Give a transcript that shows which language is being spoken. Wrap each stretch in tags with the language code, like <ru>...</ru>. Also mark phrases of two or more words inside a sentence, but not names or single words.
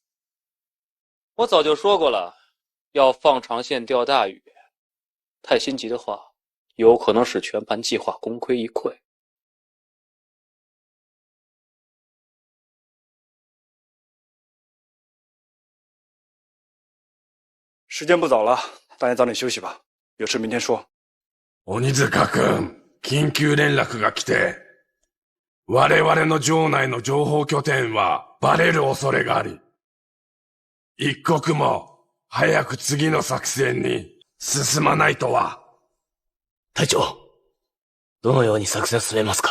<zh>我早就说过了，要放长线钓大鱼，太心急的话，有可能使全盘计划功亏一篑。时间不早了，大家早点休息吧，有事明天说。</zh> <ja>鬼塚君、緊急連絡が来て、我々の城内の情報拠点はバレる恐れがあり、一刻も早く次の作戦に進まないとは。隊長、どのように作戦進めますか？</ja>